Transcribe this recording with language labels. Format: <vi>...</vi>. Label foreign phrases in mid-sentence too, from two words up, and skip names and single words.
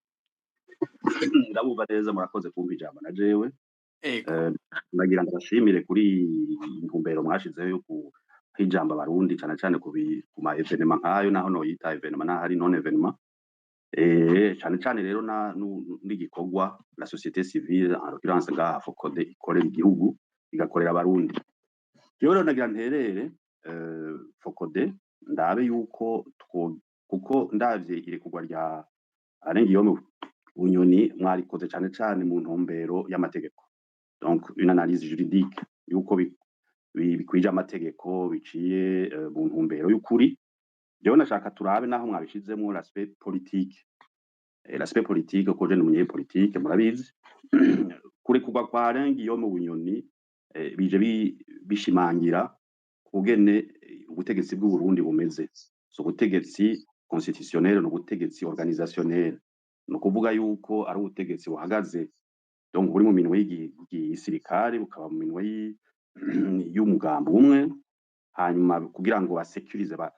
<rn>ndabumva neza murakoze kumva ijambo na jewe nagira ngo bashimire kuri intumbero mwashizeho yo kuha ijambo abarundi cane cane ku ma evenement nk'ayo naho noyita evenement n'ahari</rn> <fr>non evenement</fr> <rn>cane cane rero n'igikorwa</rn> <fr>la société civile en l'occurrence</fr> <rn>ngaha Focode ikorera igihugu igakorera abarundi rero nagira nterere Focode ndabe yuko kuko ndavye irekurwa rya Arengiyome Bunyoni mwarikoze cane cane mu ntumbero y'amategeko donc</rn> <fr>une analyse juridique</fr> <rn>yuko bikwije amategeko biciye mu ntumbero y'ukuri jewe nashaka turabe naho mwabishizemo</rn> <fr>l'aspect politique</fr> <rn>ko je n'umunye politique murabizi kurekurwa kwa Arengiyome Bunyoni bije bishimangira kugene ubutegetsi bw'u Burundi bumeze so ubutegetsi constitutionnel n'ubutegetsi organisationnel no kuvuga yuko ari ubutegetsi buhagaze donc buri mu minwe y'igisirikare bukaba mu minwe y'umugambo umwe hanyuma kugira ngo basekurize</rn>